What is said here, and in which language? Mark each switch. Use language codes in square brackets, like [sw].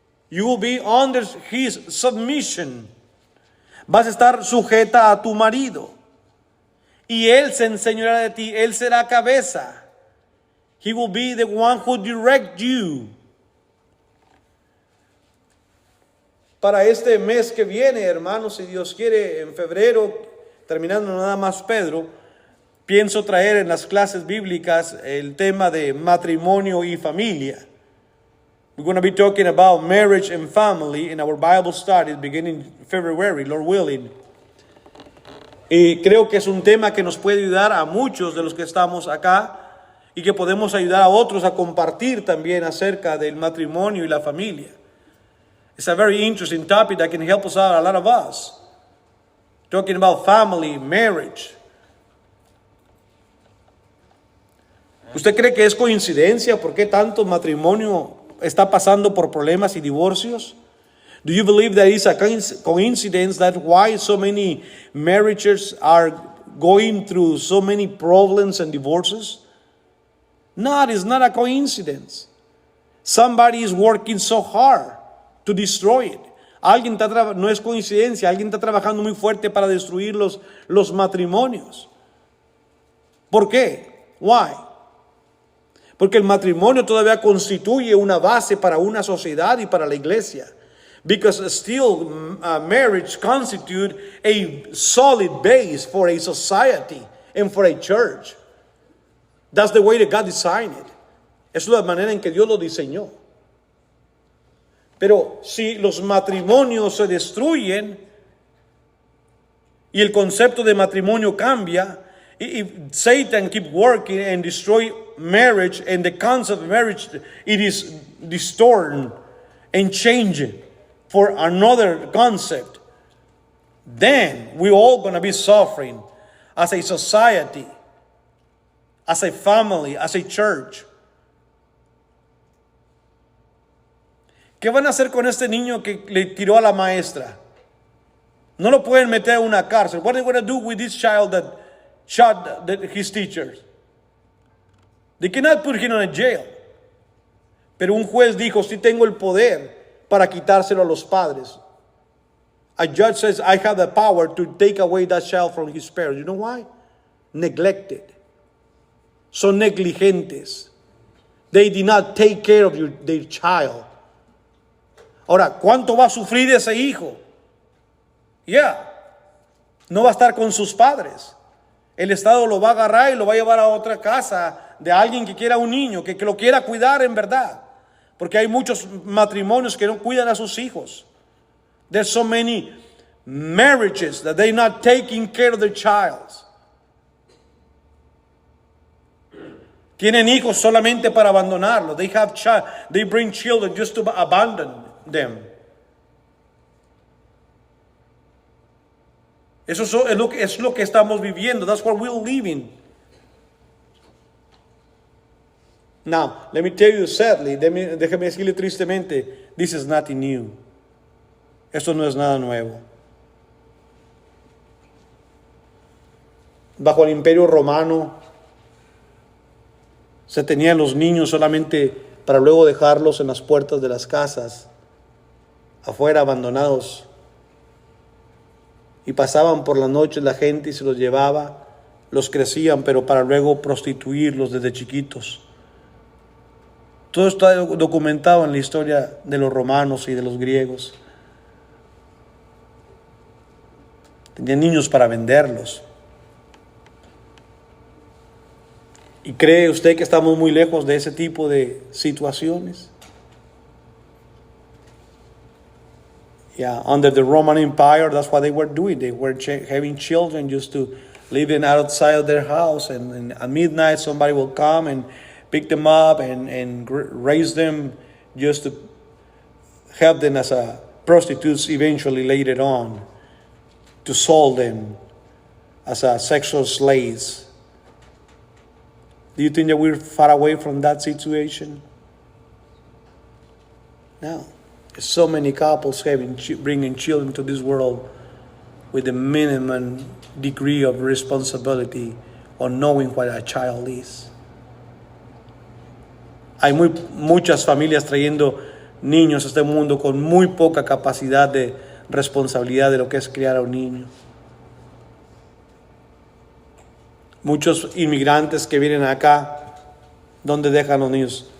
[en] You will be under his submission. [es] Vas a estar sujeta a tu marido. Y él se enseñará de ti. Él será cabeza. [en] He will be the one who direct you. [es] Para este mes que viene, hermanos, si Dios quiere, en febrero, terminando nada más Pedro, pienso traer en las clases bíblicas el tema de matrimonio y familia. [en] We're going to be talking about marriage and family in our Bible studies beginning February, Lord willing. [es] Y creo que es un tema que nos puede ayudar a muchos de los que estamos acá y que podemos ayudar a otros a compartir también acerca del matrimonio y la familia. [en] It's a very interesting topic that can help us out, a lot of us. Talking about family, marriage. [es] ¿Usted cree que es coincidencia por qué tanto matrimonio está pasando por problemas y divorcios? [en] Do you believe that it's a coincidence that why so many marriages are going through so many problems and divorces? No, it's not a coincidence. Somebody is working so hard to destroy it. [es] No es coincidencia, alguien está trabajando muy fuerte para destruir los matrimonios. ¿Por qué? [en] Why? [es] Porque el matrimonio todavía constituye una base para una sociedad y para la iglesia. [en] Because still marriage constitutes a solid base for a society and for a church. That's the way that God designed it. [es] Es la manera en que Dios lo diseñó. Pero si los matrimonios se destruyen y el concepto de matrimonio cambia, [en] if Satan keep working and destroy marriage and the concept of marriage, it is distorted and changed for another concept, then we're all going to be suffering as a society, as a family, as a church. [es] ¿Qué van a hacer con este niño que le tiró a la maestra? No lo pueden meter en una cárcel. [en] What are they going to do with this child that shot his teachers? They cannot put him in a jail. [es] Pero un juez dijo, sí tengo el poder para quitárselo a los padres. [en] A judge says, I have the power to take away that child from his parents. You know why? Neglected. [es] Son negligentes. [en] They did not take care of their child. [es] Ahora, ¿cuánto va a sufrir ese hijo? No va a estar con sus padres. El Estado lo va a agarrar y lo va a llevar a otra casa de alguien que quiera un niño, que lo quiera cuidar en verdad. Porque hay muchos matrimonios que no cuidan a sus hijos. [en] There's so many marriages that they're not taking care of their child. [es] Tienen hijos solamente para abandonarlos. [en] They bring children just to abandon them. [es] Eso es lo que estamos viviendo. [en] That's what we're living. Now, let me tell you sadly, [es] déjeme decirle tristemente, [en] this is nothing new. [es] Esto no es nada nuevo. Bajo el Imperio Romano se tenían los niños solamente para luego dejarlos en las puertas de las casas, afuera abandonados. Y pasaban por la noche la gente y se los llevaba, los crecían, pero para luego prostituirlos desde chiquitos. Todo está documentado en la historia de los romanos y de los griegos. Tenían niños para venderlos. ¿Y cree usted que estamos muy lejos de ese tipo de situaciones? [en] Yeah, under the Roman Empire, that's what they were doing. They were having children just to living outside of their house, and at midnight somebody will come and pick them up and raise them just to have them as a prostitutes eventually later on, to sell them as a sexual slaves. Do you think that we're far away from that situation? No. So many couples bringing children to this world with the minimum degree of responsibility on knowing what a child is. [es] Hay muchas familias trayendo niños a este mundo con muy poca capacidad de responsabilidad de lo que es criar a un niño. Muchos inmigrantes que vienen acá, ¿dónde dejan los niños?